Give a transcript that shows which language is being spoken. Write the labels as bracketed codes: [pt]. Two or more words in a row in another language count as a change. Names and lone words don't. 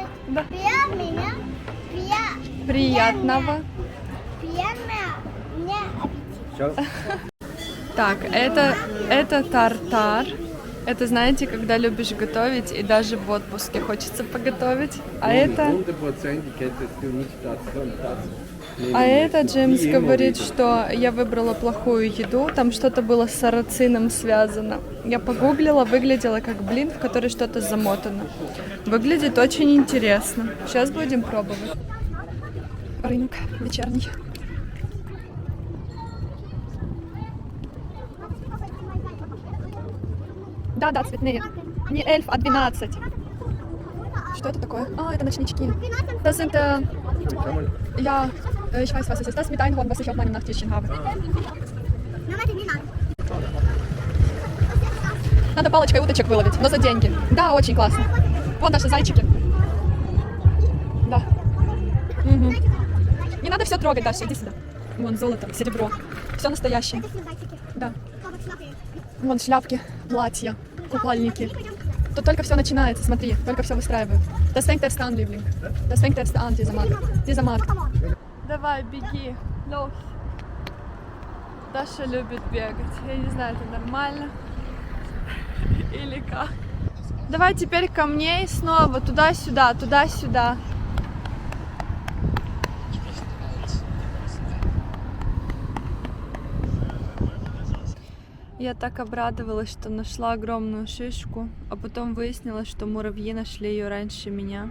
[ru] Да. Приятного. Приятного мне аппетита. Так, это тартар. Это, знаете, когда любишь готовить, и даже в отпуске хочется поготовить. А это... [de] 100% hättest du nicht das und das. [ru] А это Джеймс говорит, что я выбрала плохую еду, там что-то было с сарацином связано. Я погуглила, выглядело как блин, в который что-то замотано. Выглядит очень интересно. Сейчас будем пробовать. Рынок вечерний. Да, цветные. Не эльф, а 12. Что это такое? А, это ночнички. [de] Das sind, ja, ich weiß, was es ist. Das mit Einhorn, was ich auf meinem Nachttischchen habe. [ru] Надо палочкой уточек выловить, но за деньги. Да, очень классно. Вон наши зайчики. Да. Угу. Не надо все трогать, Даша, иди сюда. Вон золото, серебро. Все настоящее. Да. Вон шляпки, платья, купальники. Тут только все начинается, смотри, только все выстраивают. [de] Das fängt erst an, Liebling. Das fängt erst an, dieser Markt. [ru] Давай, беги, los. Даша любит бегать. Я не знаю, это нормально или как. Давай теперь ко мне и снова туда-сюда, туда-сюда. Я так обрадовалась, что нашла огромную шишку, а потом выяснилось, что муравьи нашли ее раньше меня.